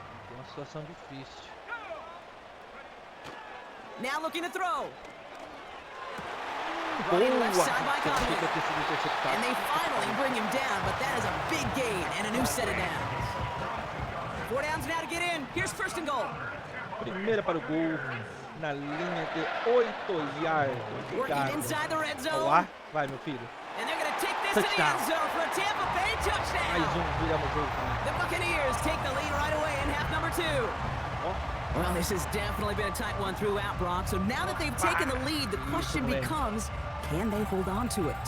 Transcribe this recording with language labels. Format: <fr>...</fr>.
<pt>Uma situação difícil.</pt> <en>Now looking to throw. Running left side by Gordinho. And they finally bring him down, but that is a big gain and a new set of downs. 4 downs now to get in. Here's 1st and goal.</en> <pt>Primeira para o gol na linha de 8 yards.</pt> <en>Working inside the red zone.</en> <pt>Olá, vai meu filho.</pt> <en>And they're going to take this to the end zone for a Tampa Bay touchdown.</en> <pt>Viramos o jogo.</pt> <en>The Buccaneers take the lead right away in half number 2. Well, this has definitely been a tight one throughout, Brock. So now that they've taken the lead, the question becomes, can they hold on to it?</en>